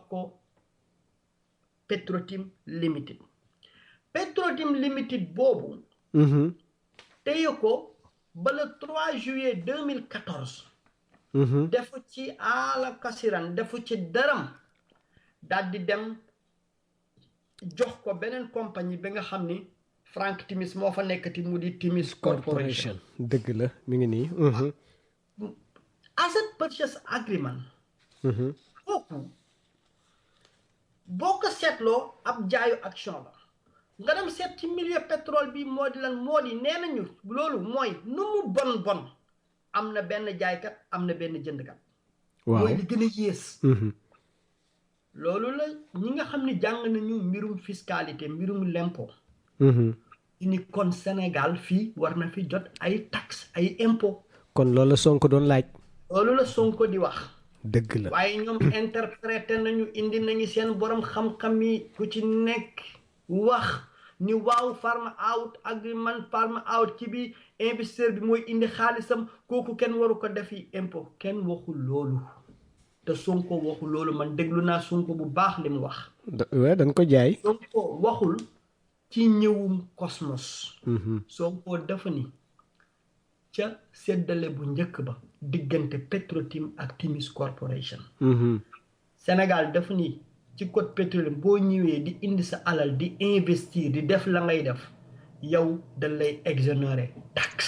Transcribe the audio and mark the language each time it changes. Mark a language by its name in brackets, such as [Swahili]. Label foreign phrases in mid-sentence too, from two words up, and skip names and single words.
[Wolof] ko Petrotim Limited Petrotim Limited boobu téye ko ba [French] le 3 juillet [Wolof] 2014 defu ci ala kasiran defu ci dërëm daal di dem jox ko beneen compagnie bi nga xam ni Frank Timis moo fa nekkati mu di Timis Corporation dëgg la mi ngi nii [English] asset purchase agreement [Wolof] kooku boo ko seetloo ab jaayu action la nga dem seet ci milieu pétrole bi moo di lan moo di nee nañu loolu mooy nu mu bon am na benn jaaykat am na benn jëndkat mooy li gën a yées loolu la ñi nga xam ne jàng nañu mbirum fiscalité mbirum [French] l'impôt [Wolof] ni kon Sénégal fii war na fi jot ay taxes ay impôt kon loolu la Sonko doon laaj loolu la Sonko di wax dëgg la waaye ñoom interprété nañu indi nañu seen borom xam-xam yi ku ci nekk wax ni waaw [English] farm out agreement farm out [Wolof] ci bi investisseur bi mooy indi xaalisam kooku kenn waru ko defi impôt kenn waxul loolu te Sonko waxul loolu man déglu naa Sonko bu baax li mu wax waaw dañ ko jaay Sonko waxul ci ñëwum Cosmos Sonko dafa ni ca seddale bu njëkk ba diggante Petrotim ak Timis Corporation Sénégal dafa ni ci [French] code pétrolier [Wolof] boo ñëwee di indi sa alal di investir di def la ngay def yow dañ lay [French] exonérer taxe